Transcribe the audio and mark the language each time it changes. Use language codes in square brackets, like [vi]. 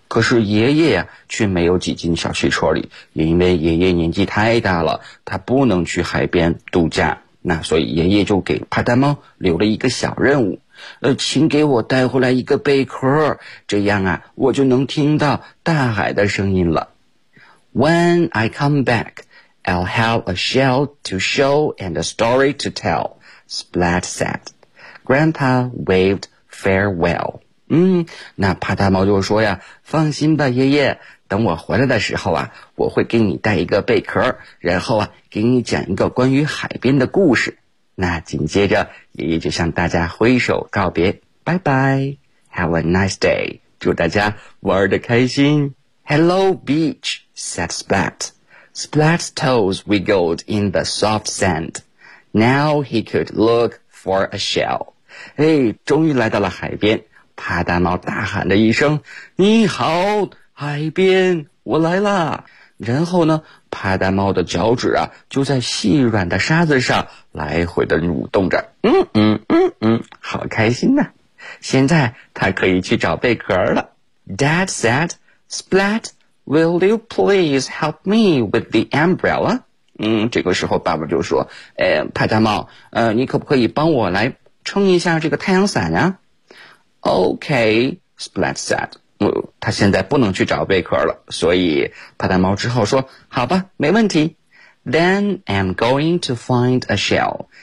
[zh] 可是爷爷呀，却没有挤进小汽车里，因为爷爷年纪太大了，他不能去海边度假。那所以爷爷就给啪嗒猫留了一个小任务，请给我带回来一个贝壳，这样啊，我就能听到大海的声音了。 [en] When I come back, I'll have a shell to show and a story to tell, Splat said. Grandpa waved farewell. [zh] 那啪嗒猫就说呀，放心吧爷爷，等我回来的时候啊，我会给你带一个贝壳，然后啊给你讲一个关于海边的故事。那紧接着爷爷就向大家挥手告别，拜拜， [en] Have a nice day, [zh] 祝大家玩得开心。 [en] Hello beach, said Splat. Splat's toes wiggled in the soft sand. Now he could look for a shell. [zh] 哎，终于来到了海边，啪嗒猫大喊了一声，你好海边，我来啦。然后呢，啪嗒猫的脚趾啊，就在细软的沙子上来回的蠕动着，好开心呐。现在他可以去找贝壳了。 [en] Dad said, Splat, will you please help me with the umbrella? [zh] 这个时候爸爸就说，啪嗒猫，你可不可以帮我来撑一下这个太阳伞呀？ [en] Okay, Splat said. [zh] 他现在不能去找贝壳了，所以啪嗒猫只好说，好吧，没问题。 [en] Then I'm going to find a shell.